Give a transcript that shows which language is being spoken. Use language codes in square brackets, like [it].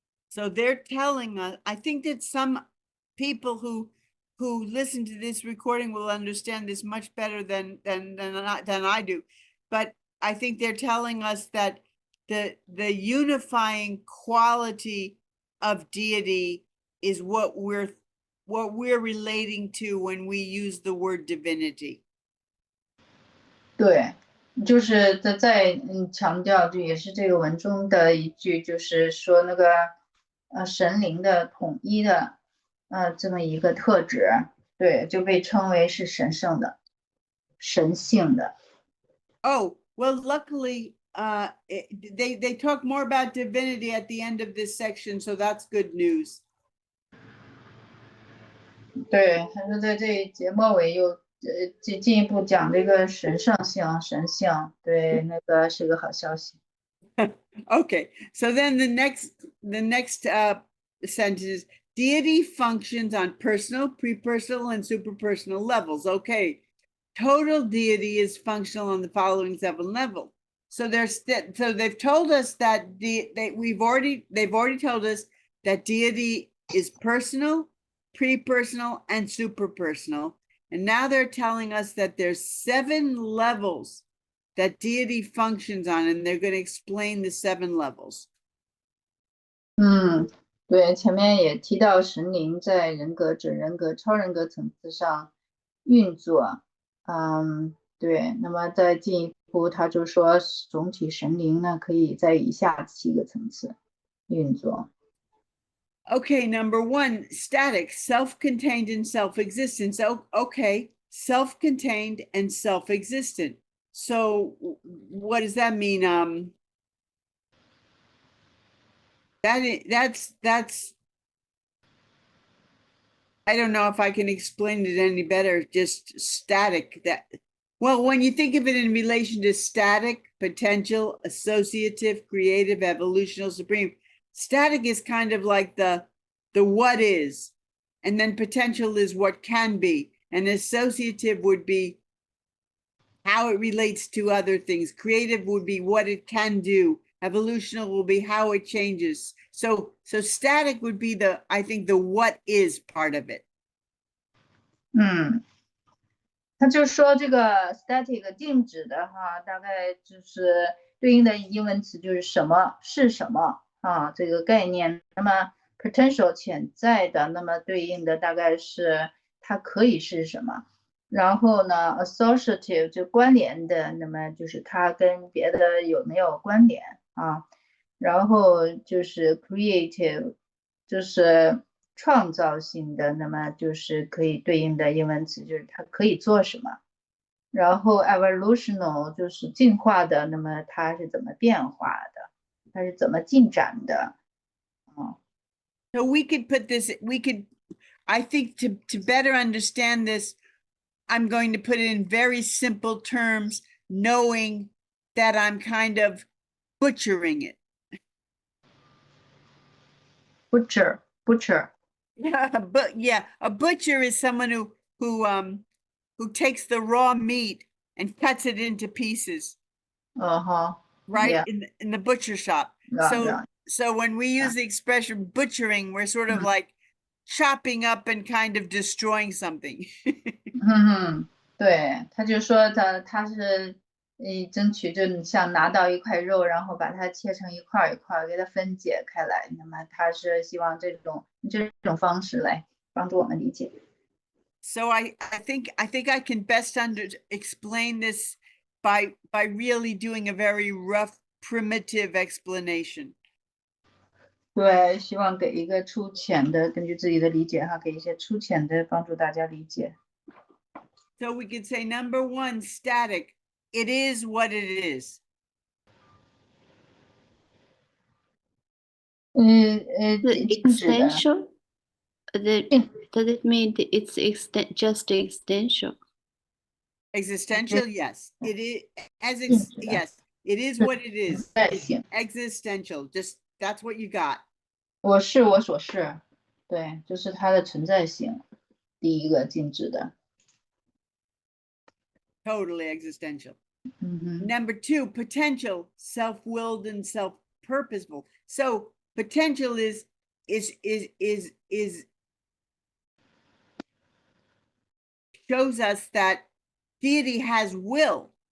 [en] So they're telling us, I think that some people who listen to this recording will understand this much better than I do. But I think they're telling us that the unifying quality of deity is what we're relating to when we use the word divinity. [zh] 对，就是在强调，就也是这个文中的一句，就是说那个神灵的统一的这么一个特质，对，就被称为是神圣的、神性的。 [en] Oh, well, luckily, they talk more about divinity at the end of this section, so that's good news. [zh] 对，他说在这一节末尾又进一步讲这个神圣性、神性，对，那个是个好消息。 [en] Okay, so then the next sentence is deity functions on personal, prepersonal, and superpersonal levels. Okay, total deity is functional on the following 7 levels. So they've told us that they've already told us that deity is personal, prepersonal, and superpersonal. And now they're telling us that there's 7 levels that deity functions on, and they're going to explain the 7 levels. [zh] 对，前面也提到神灵在人格、准人格、超人格层次上运作。对，那么再进一步，他就说总体神灵呢可以在以下7个层次运作。 [en] Okay, number 1, static, self-contained and self-existent. So, okay, self-contained and self-existent. So what does that mean? That's I don't know if I can explain it any better, just static. Well, when you think of it in relation to static, potential, associative, creative, evolutional, supreme, static is kind of like the what is, and then potential is what can be, and associative would be how it relates to other things. Creative would be what it can do. Evolutional will be how it changes. So static would be I think the what is part of it. [zh] 他就说这个 static 静止的哈，大概就是对应的英文词就是什么是什么啊这个概念。那么 potential 潜在的，那么对应的大概是它可以是什么。然后呢 associative 就关联的，那么就是它跟别的有没有关联啊。然后就是 creative 就是创造性的，那么就是可以对应的英文词就是它可以做什么。然后 evolutional 就是进化的，那么它是怎么变化的，它是怎么进展的。 [en] So we could put this, I think to better understand this, I'm going to put it in very simple terms, knowing that I'm kind of butchering it. Butcher. But yeah, a butcher is someone who takes the raw meat and cuts it into pieces. Right? Yeah. In the butcher shop. So when we use the expression butchering, we're sort of like chopping up and kind of destroying something. [zh] 对，他就说他是争取就你像拿到一块肉，然后把它切成一块一块，给它分解开来。那么他是希望这种方式来帮助我们理解。 [en] So I think I can best explain this by really doing a very rough, primitive explanation. [zh] 对，希望给一个粗浅的，根据自己的理解哈，给一些粗浅的帮助大家理解。 [en] So we could say number one, static. It is what it is. Existential? Does it mean it's just existential? Existential, yes. It is yes. It is what it is. It's existential. Just that's what you got. [zh] 我是我所是，对，就是它的存在性，第一个禁止的。 [en] Totally existential. Number two, potential, self-willed and self-purposeful. So potential is shows us that deity has will.